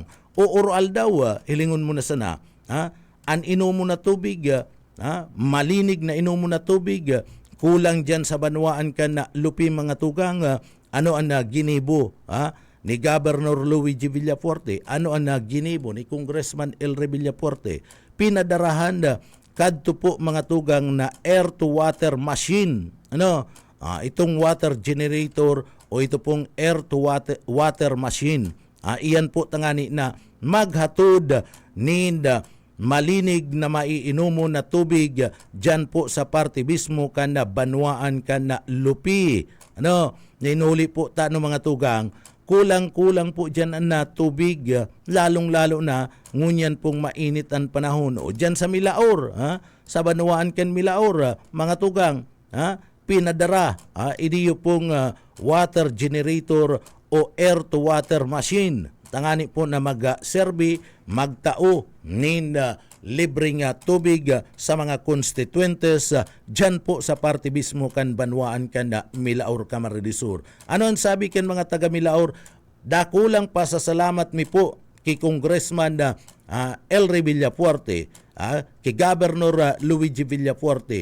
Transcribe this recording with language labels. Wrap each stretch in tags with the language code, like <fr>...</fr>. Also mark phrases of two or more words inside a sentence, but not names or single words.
<bik>O oral daw, hilingon mo na sana, an inumo na tubig, malinig na inumo na tubig, kulang dyan sa banwaan ka na lupi mga tugang, ano ang ginibo ni Governor Luigi Villaforte, ano ang ginibo ni Congressman Elre Villaforte, pinadarahan kadto po mga tugang na</bik> <en>air to water machine,</en> <bik>itong</bik> <en>water generator</en> <bik>o ito pong</bik> <en>air to water machine,</en> <bik>iyan po tangani na maghatod ninda malinig na maiinumo na tubig dyan po sa parte mismo kana banwaan kana lupi. Ninuli po tano mga tugang, kulang-kulang po dyan na tubig, lalong-lalo na ngunyan pong mainit ang panahon. O dyan sa Milaor, sa Banwaan ken Milaor, mga tugang, pinadara, iniyo pong</bik> <en>water generator</en> <bik>o</bik> <en>air-to-water machine.</en> <bik>Tangani po na mag-serbi, magtao nin libreng tubig sa mga constituentes dyan po sa party mismo kan Banwaan kan Milaor, Camarines Sur. Ano ang sabi kan mga taga Milaor? Dakulang pasasalamat mi po kay Congressman Elry Villafuerte, kay Governor Luigi Villafuerte.</bik>